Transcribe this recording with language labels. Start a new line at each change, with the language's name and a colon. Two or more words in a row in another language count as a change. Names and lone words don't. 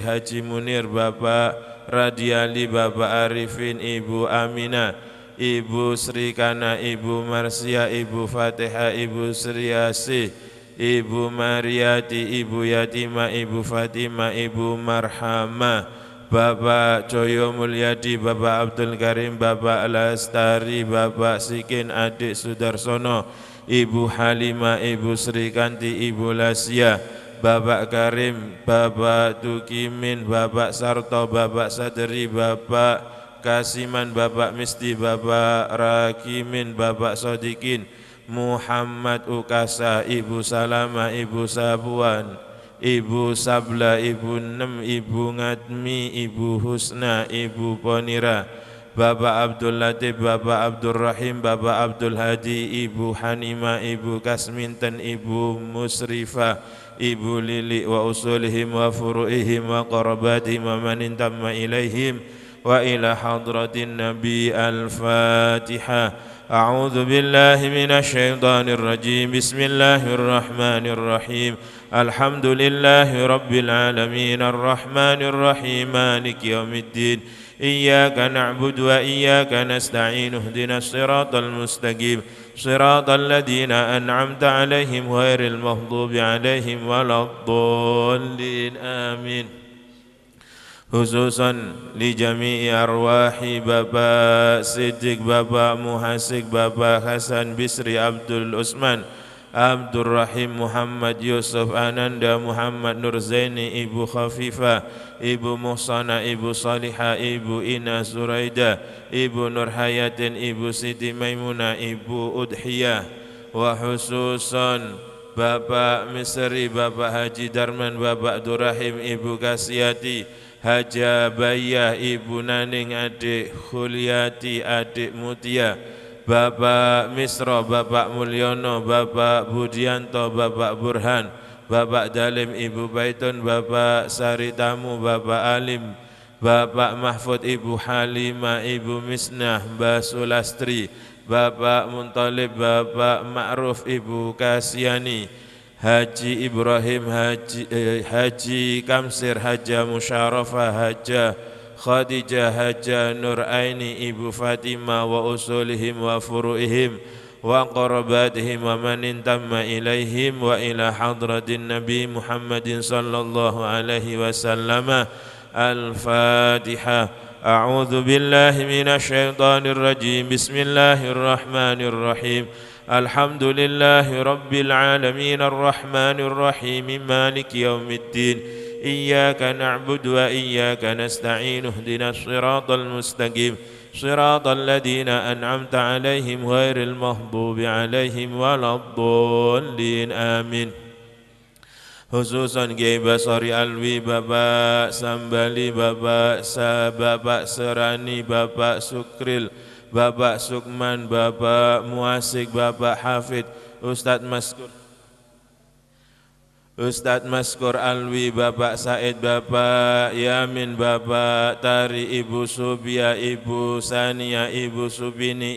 Indonesian: Haji Munir, Bapak Radiali, Bapak Arifin, Ibu Aminah, Ibu Srikana, Ibu Marsia, Ibu Fatihah, Ibu Sriasi, Ibu Mariati, Ibu Yatima, Ibu Fatimah, Ibu Marhamah, Bapak Joyo Mulyadi, Bapak Abdul Karim, Bapak Lastari, Bapak Sikin, Adik Sudarsono, Ibu Halimah, Ibu Srikanti, Ibu Lasya, Bapak Karim, Bapak Tukimin, Bapak Sarto, Bapak Sadri, Bapak Kasiman, Bapak Misti, Bapak Rakimin, Bapak Sodikin, Muhammad Ukasa, Ibu Salama, Ibu Sabuan, Ibu Sabla, Ibu Nem, Ibu Ngadmi, Ibu Husna, Ibu Ponira, Bapak Abdul Latif, Bapak Abdul Rahim, Bapak Abdul Hadi, Ibu Hanima, Ibu Kasminten, Ibu Musrifah, Ibu Lili
Arabic: وأصولهم وفروعهم وقراباتهم ومن انتمى إليهم وإلى حضرة النبي. الفاتحة. أعوذ بالله من الشيطان الرجيم. بسم الله الرحمن الرحيم. الحمد لله رب العالمين الرحمن الرحيم مالك يوم الدين. إياك نعبد وإياك نستعين اهدنا الصراط المستقيم صراط الذين أنعمت عليهم غير المغضوب عليهم ولا الضالين. آمين. خصوصا لجميع أرواح Bapak Siddiq, Bapak Muhasik, Bapak Hasan Bisri, Abdul Usman, Abdul Rahim,
Indonesian: Muhammad Yusuf, Ananda, Muhammad Nurzaini, Ibu Khafifah, Ibu Muhsana, Ibu Salihah, Ibu Ina Zuraida, Ibu Nurhayatin, Ibu Siti Maimunah, Ibu Udhiyah,
Arabic: وخصوصا
Indonesian: Bapak Misri, Bapak Haji Darman, Bapak Durrahim, Ibu Kasiyati, Haja Bayah, Ibu Naning, Adik Khuliati, Adik Mutia, Bapak Misro, Bapak Mulyono, Bapak Budianto, Bapak Burhan, Bapak Dalim, Ibu Baitun, Bapak Saritamu, Bapak Alim, Bapak Mahfud, Ibu Halimah, Ibu Misnah, Mbah Sulastri, Bapak Muntalib, Bapak Ma'ruf, Ibu Kasyani, Haji Ibrahim, Haji Kamsir, Haja Musharafah, Haja Khadijah, Haja Nur Aini, Ibu Fatimah,
Arabic: وأصولهم وفروعهم وقراباتهم ومن انتمى إليهم وإلى حضرة النبي محمد صلى الله عليه وسلم. الفاتحة. أعوذ بالله من الشيطان الرجيم. بسم الله الرحمن الرحيم. الحمد لله رب العالمين الرحمن الرحيم مالك يوم الدين. إياك نعبد وإياك نستعين اهدنا الصراط المستقيم صراط الذين أنعمت عليهم غير المغضوب عليهم ولا الضالين. آمين.
Indonesian: Khususan Kiai Basari Alwi, Bapak Sambali, Bapak Serani, Bapak Sukril, Bapak Sukman, Bapak Muasik, Bapak Hafid, Ustadz Maskur, Ustadz Maskur Alwi, Bapak Said, Bapak Yamin, Bapak Tari, Ibu Subia, Ibu Sania, Ibu Subini,